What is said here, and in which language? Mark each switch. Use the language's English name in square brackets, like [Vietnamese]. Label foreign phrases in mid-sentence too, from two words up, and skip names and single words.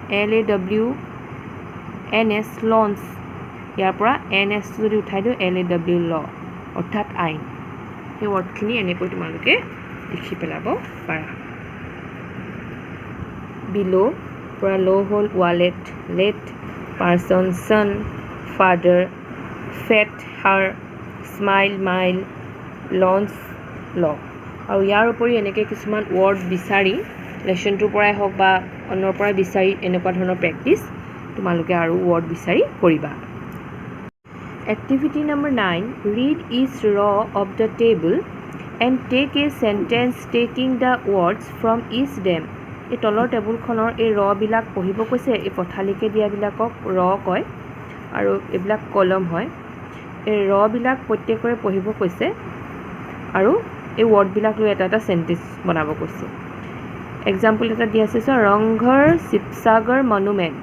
[Assamese] LAWNS লঞ্চ ইয়াৰ পৰা NS যদি উঠাই দিওঁ LAW ল অৰ্থাৎ আইন সেই ৱৰ্ডখিনি এনেকৈ তোমালোকে লিখি পেলাব পাৰা বিলো পৰা ল' হ'ল ৱালেট লেট [English] person, son, father, fat, her, smile, mile, launch, law. [Assamese] আৰু ইয়াৰ উপৰি এনেকৈ কিছুমান ৱৰ্ড বিচাৰি লেচনটোৰ পৰাই হওক বা অন্যৰ পৰাই বিচাৰি এনেকুৱা ধৰণৰ প্ৰেক্টিছ তোমালোকে আৰু ৱৰ্ড বিচাৰি কৰিবা। [English] Activity number 9, read each row of the table and take a sentence taking the words from each them. [Assamese] এই তলৰ টেবুলখনৰ এই ৰবিলাক পঢ়িব কৈছে। এই পথালিকে দিয়াবিলাকক ৰ কয় আৰু এইবিলাক কলম হয়। এই ৰবিলাক প্ৰত্যেকৰে পঢ়িব কৈছে আৰু এই ৱৰ্ডবিলাক লৈ এটা এটা চেণ্টেন্স বনাব কৈছে। এক্সাম্পল এটা দিয়া আছে, ৰংঘৰ শিৱসাগৰ মনুমেণ্ট।